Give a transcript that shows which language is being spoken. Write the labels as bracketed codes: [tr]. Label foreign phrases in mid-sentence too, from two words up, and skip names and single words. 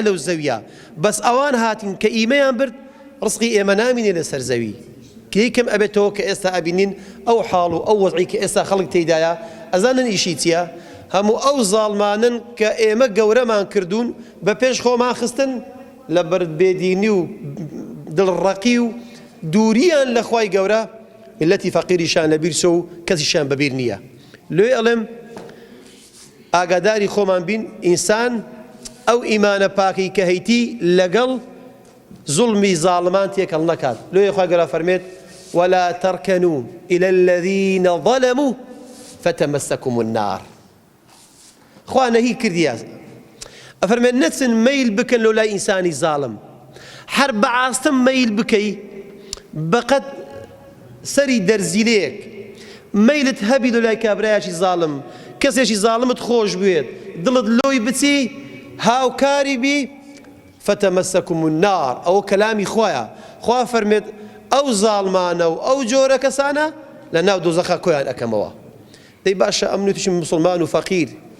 [ckb] لەو زەویە بەس ئەوان هاتین کە ئیمەیان برد ڕزقی ئێمە نامینێ لەسەر زەوی کە یەکەم ئەبێتەوە کە ئێستا ئەبینین ئەو حاڵ و ئەو وەزعی کە ئێستا خەڵک تێیدایە ئەزانن ئیشی چییە هەموو ئەو زاڵمانن کە ئێمە گەورەمان کردوون بە پێش خۆمان خستن لە بەردبێدینی و دڵڕەقی و دووریان لە خوای گەورە ملەتی فەقیریشان لەبیر چۆ و کەسیشان بەبیر نییە لێ ئەڵێم ئاگاداری خۆمان بین ئینسان ئەو ئیمانە پاکەی کە هەیتی لەگەڵ زوڵمی زاڵمان تێکەڵ نەکات لێ خوای گەورە فەرمێت [ar] ولا تركنوا إلى الذين ظلموا فتمسكم النار [ckb] خوا نەهی کردیە ئەفەرمێت نەچن مەیل بکەن لۆ لای ئینسانی زاڵم هەر بەعاستم مەیل بکەی بەقەت سەری دەرزیلەیەک مەیلت هەبی لۆ لای کابرایەکی زاڵم کەسێکی زاڵمت خۆش بێت دڵت لۆی بچی هاوکاری بی [ar] فتەمەسەکم النار [ckb] ئەوە کەلامی خوایە خوا فەرمێت ئەو زاڵمانە و ئەو جۆرە کەسانە لە ناو دۆزەخە کۆیان ئەکەمەوە دەی باشە ئەم نوتیشم موسڵمان و فەقیر